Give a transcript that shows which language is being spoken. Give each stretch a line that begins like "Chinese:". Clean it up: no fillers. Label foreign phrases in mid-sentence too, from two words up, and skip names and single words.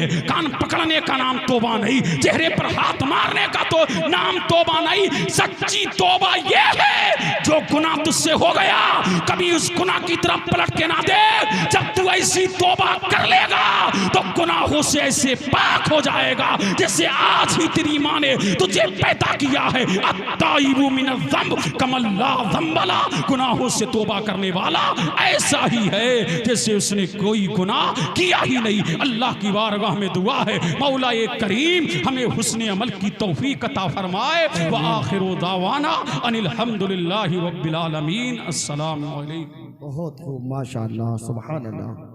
Urdu: کان پکڑنے کا نام توبہ نہیں، چہرے پر ہاتھ مارنے کا تو نام توبہ نہیں. سچی توبہ یہ ہے جو گناہ تجھ سے ہو گیا، کبھی اس گناہ کی طرف پلٹ کے نہ دے. جب تو ایسی توبہ کر لے گا تو گناہوں سے ایسے پاک ہو جائے گا جیسے آج ہی تیری ماں نے تجھے پیدا کیا ہے.
Arabic: التائب من الذنب كمن لا ذنب له,
Urdu: گناہوں سے توبہ کرنے والا ایسا ہی ہے جیسے اس نے کوئی گناہ کیا ہی نہیں. اللہ کی بارگاہ میں دعا ہے، مولا کریم ہمیں حسن عمل کی توفیق عطا فرمائے.
Arabic: وآخر دعوانا أن الحمد لله رب العالمين. السلام عليكم.
Urdu: بہت خوب,
Arabic: ما شاء الله، سبحان الله.